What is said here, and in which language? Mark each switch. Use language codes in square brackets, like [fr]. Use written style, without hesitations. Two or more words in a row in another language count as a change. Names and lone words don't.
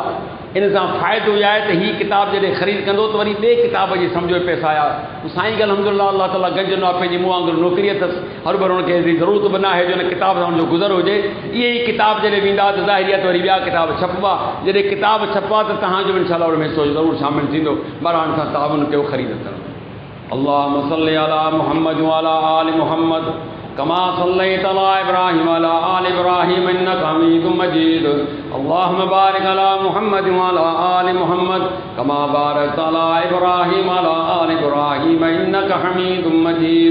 [sd] इन सां फ़ाइदो इहो आहे त हीअ किताब जॾहिं ख़रीद कंदो त वरी ॿिए किताब जी सम्झो पैसा आया। साईं खे अल्हम्दुलिल्लाह अल्लाह ताला गंज ॾिनो आहे, पंहिंजी मुंहुं वांगुरु नौकिरी अथसि, हर भर हुनखे एतिरी ज़रूरत बि न आहे जो हिन किताब सां हुनजो गुज़र हुजे। इहे ई किताब जॾहिं वेंदा त ज़ाहिरी आहे त वरी ॿिया किताब छपवा, जॾहिं किताब छपवा त तव्हांजो बि इंशाअल्लाह हुन में हिसो ज़रूरु शामिलु थींदो। बरान सां ताउन कयो ख़रीद करणु। [ar] اللهم صل على محمد وعلى آل محمد كما صليت على إبراهيم وعلى آل إبراهيم إنك حميد مجيد. اللهم بارك على محمد وعلى آل محمد كما باركت على إبراهيم وعلى آل إبراهيم إنك حميد مجيد.